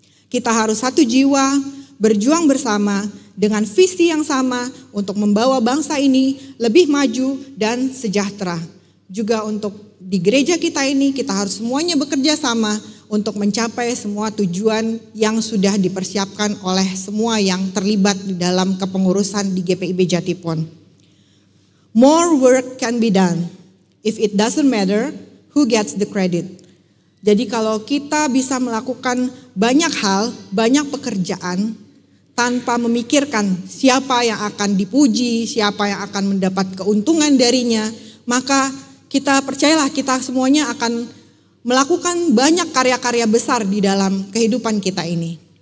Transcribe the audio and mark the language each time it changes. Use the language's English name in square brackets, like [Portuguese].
[Indonesian] Kita harus satu jiwa, berjuang bersama dengan visi yang sama untuk membawa bangsa ini lebih maju dan sejahtera. Juga untuk di gereja kita ini kita harus semuanya bekerja sama untuk mencapai semua tujuan yang sudah dipersiapkan oleh semua yang terlibat di dalam kepengurusan di GPIB Jatipon. [English] More work can be done if it doesn't matter who gets the credit. [Indonesian] Jadi kalau kita bisa melakukan banyak hal, banyak pekerjaan tanpa memikirkan siapa yang akan dipuji, siapa yang akan mendapat keuntungan darinya, maka kita percayalah kita semuanya akan melakukan banyak karya-karya besar di dalam kehidupan kita ini.